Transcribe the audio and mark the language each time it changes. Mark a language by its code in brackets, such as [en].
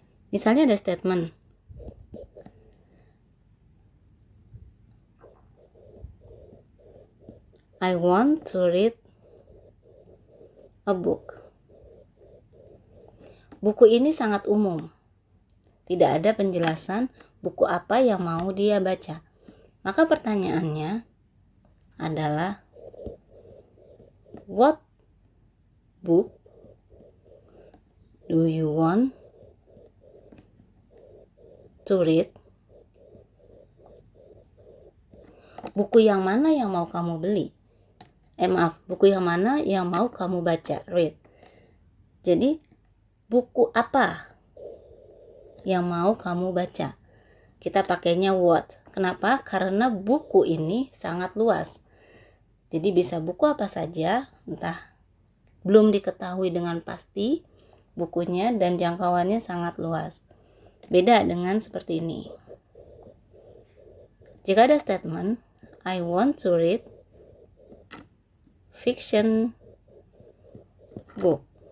[id] Misalnya ada statement, [en] I want to read a book. [id] Buku ini sangat umum. Tidak ada penjelasan buku apa yang mau dia baca. Maka pertanyaannya adalah [en] What book do you want to read? [id] Buku yang mana yang mau kamu beli? Buku yang mana yang mau kamu baca? Read. Jadi, buku apa yang mau kamu baca? Kita pakainya what. Kenapa? Karena buku ini sangat luas. Jadi bisa buku apa saja, entah belum diketahui dengan pasti bukunya dan jangkauannya sangat luas. Beda dengan seperti ini. Jika ada statement, [en] I want to read fiction book.